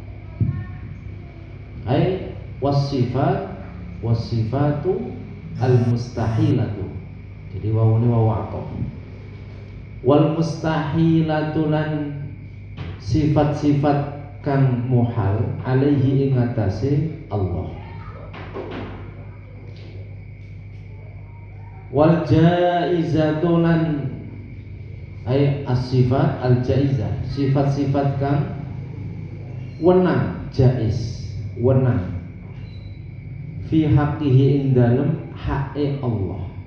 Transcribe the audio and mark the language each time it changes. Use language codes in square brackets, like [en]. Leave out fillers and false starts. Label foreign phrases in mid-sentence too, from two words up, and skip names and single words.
[ar] أي والصفة المستحيلة. [jv] Jadi wawune wawu ataf. [ar] والمستحيلة [jv] lan sifat-sifat kang muhal alaihi ing atase Allah. [ar] والجائزة [jv] lan [ar] أي الصفات الجائزة, [jv] sifat-sifat kang wenang, jaiz, wenang [ar] في حقه [jv] ing dalem haqqe Allah.